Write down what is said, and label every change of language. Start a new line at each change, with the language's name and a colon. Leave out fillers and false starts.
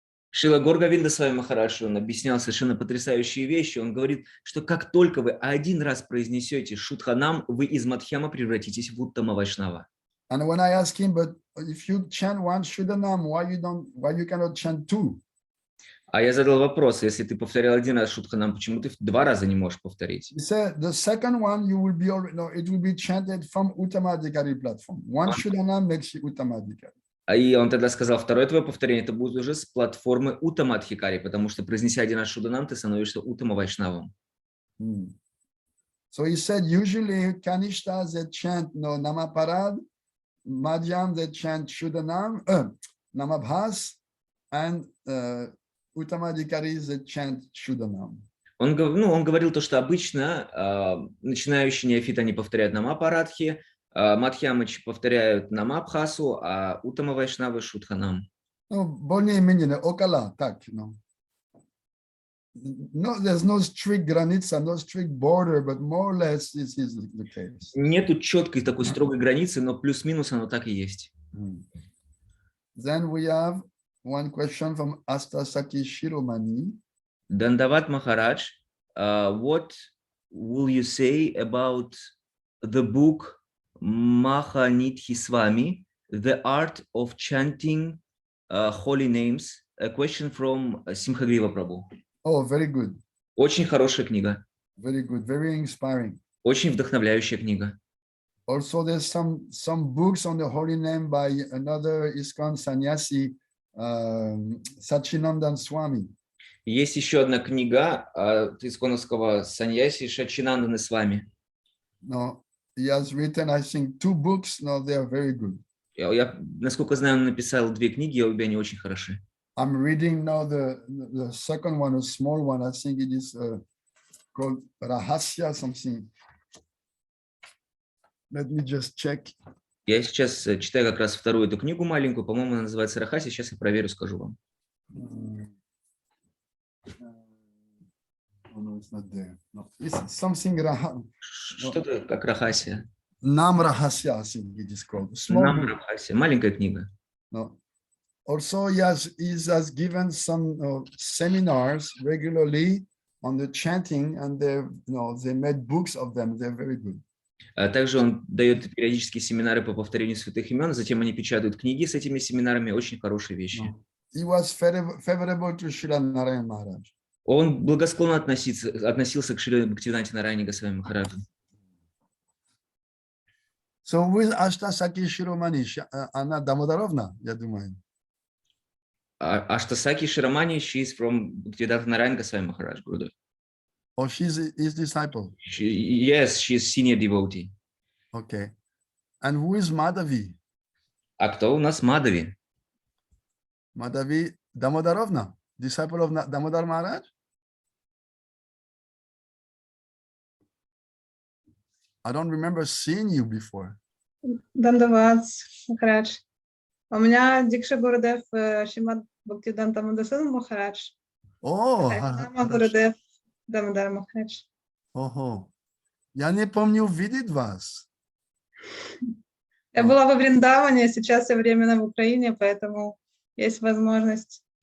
Russian: Шрила Говинда с вами Махарадж, он объяснял совершенно потрясающие вещи. Он говорит, что как только вы один раз произнесете Шуддханам, вы из Мадхьяма превратитесь в Уттама Вайшнава.
English: And when I asked him, but if you chant one Shuddhanam, why you cannot chant two?
Russian: А я задал вопрос, если ты повторял один раз Шуддханам, почему ты два раза не можешь повторить?
English: He said the second one you will be it will be chanted from Uttamadhikari platform. One Shuddhanam makes you Uttamadhikari.
Russian: И он тогда сказал, второе твое повторение, это будет уже с платформы Уттама Адхикари, потому что, произнеся один раз Шуддханам, ты становишься Уттама Вайшнавом.
English: So he said, usually Kanishtas that chant Namaparad, Madhyam that chant Shuddhanam, Namabhas, and Uttamadhikaris that chant Shuddhanam.
Russian: Он говорил то, что обычно начинающие неофиты, они повторяют Намапарадхи, Мадхьямычи повторяют Намабхасу, а Уттама Вайшнавы Шуддханам. Более-менее около, так,
English: No, there's no strict granitsa, no strict border, but more or less this is the case.
Russian: Нету четкой такой строгой границы, но плюс-минус оно так и есть.
English: Then we have one question from Astasaki Shiromani. Dandavad Maharaj, what will you say about the book Mahanidhi The Art of Chanting Holy Names? A question from Simhagriva Prabhu. Oh, very good.
Russian: Очень хорошая книга.
English: Very good, very inspiring.
Russian: Очень вдохновляющая книга.
English: Also, there's some books on the holy name by another ISKCON sannyasi, Sachinandan Swami.
Russian: Есть еще одна книга от исконовского саньяси Сачинанданы Свами.
English: No, he has written, I think, 2 books. No, they are very good.
Russian: Я, насколько знаю, он написал 2 книги, обе они очень хороши.
English: I'm reading now the second one, a small one. I think it is called Rahasya something. Let me just check.
Russian: Я сейчас читаю как раз вторую эту книгу маленькую, по-моему, она называется Рахасья. Сейчас я проверю, скажу вам.
English: Oh, no, it's not there. No, it's something
Russian: Что-то как Рахасья.
English: Nam Rahasya, I think it is called.
Russian: Нам Рахасья. Маленькая книга.
English: No. Also, he has given some seminars regularly on the chanting, and they made books of them. They're very good.
Russian: Также он дает периодические семинары по повторению святых имен, затем они печатают книги с этими семинарами, очень хорошие вещи.
English: He was favorable to Srila Narayan Maharaj.
Russian: Он благосклонно относился к Шри Бхактиведанте Нараяне Госвами Махараджу.
English: So with Ashtasaki Shiromani, Anna Damodarovna,
Russian: я думаю.
English: Astasaki Shiromani, she is from Bhaktivedanta Narayana Goswami Maharaj, Gurudev. Oh, she's his disciple. Yes, she is senior devotee. Okay. And who is Madhavi?
Russian: А кто у нас Мадhavi?
English: Madhavi Damodarovna, disciple of Damodar Maharaj? I don't remember seeing you before.
Russian: Дандават, Махарадж. У меня Дикша Гурудев, Шримад Бхактиведанта Махарадж. О, Гурудев, Дамодар Махарадж. Ого. Я не помню видеть вас. Я была во Вриндаване, сейчас я временно в Украине, поэтому есть возможность